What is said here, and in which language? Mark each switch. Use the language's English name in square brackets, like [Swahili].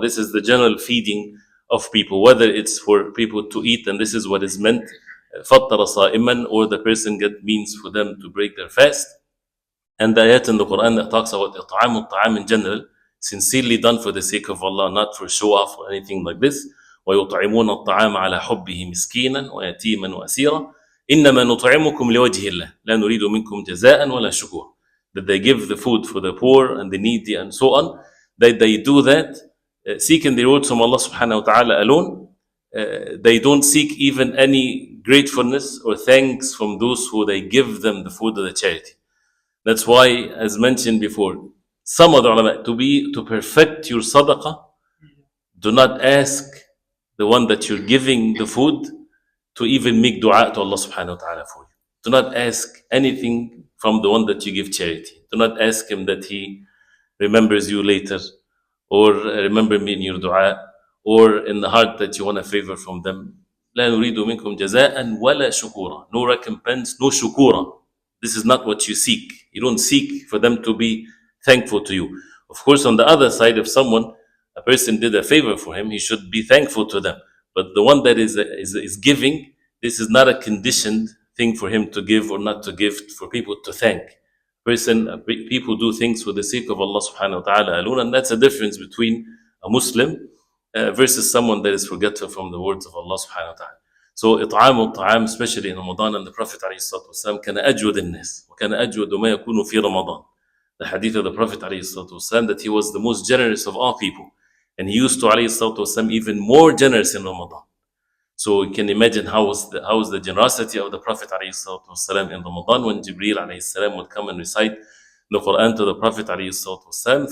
[English] This is the general feeding of people, whether it's for people to eat, and this is what is meant, fattara sa'iman, or the person get means for them to break their fast. And the ayat in the Qur'an that talks about ta'am in general, sincerely done for the sake of Allah, not for show off or anything like this. [Arabic] ويطعمون الطعام على حبه مسكينا ويتيما وأسيرا إنما نطعمكم لوجه الله لا نريد منكم جزاء ولا شكورا. [English] That they give the food for the poor and the needy and so on, that they do that seeking the rewards from Allah subhanahu wa ta'ala alone. They don't seek even any gratefulness or thanks from those who they give them the food of the charity. That's why, as mentioned before, some of the ulama, to perfect your sadaqah, do not ask the one that you're giving the food to even make dua to Allah subhanahu wa ta'ala for you. Do not ask anything from the one that you give charity. Do not ask him that he remembers you later, or remember me in your dua, or in the heart that you want a favor from them. [Arabic] لا نريد منكم جزاء ولا شكورا. [English] No recompense, no shukura. This is not what you seek. You don't seek for them to be thankful to you. Of course, on the other side, if a person did a favor for him, he should be thankful to them. But the one that is giving, this is not a conditioned thing for him to give or not to give, for people to thank. People do things for the sake of Allah subhanahu wa ta'ala alone, and that's a difference between a Muslim versus someone that is forgetful from the words of Allah subhanahu wa ta'ala. So [Arabic] إطعام الطعام, [English] especially in Ramadan, and the Prophet [Arabic] عليه الصلاة والسلام كان أجود الناس وكان أجود ما يكون في رمضان. [English] The hadith of the Prophet [Arabic] عليه الصلاة والسلام, [English] that he was the most generous of all people. And he used to, alayhi salatu wasalam, even more generous in Ramadan. So you can imagine how was the generosity of the Prophet ﷺ in Ramadan when Jibreel ﷺ would come and recite the Quran to the Prophet ﷺ.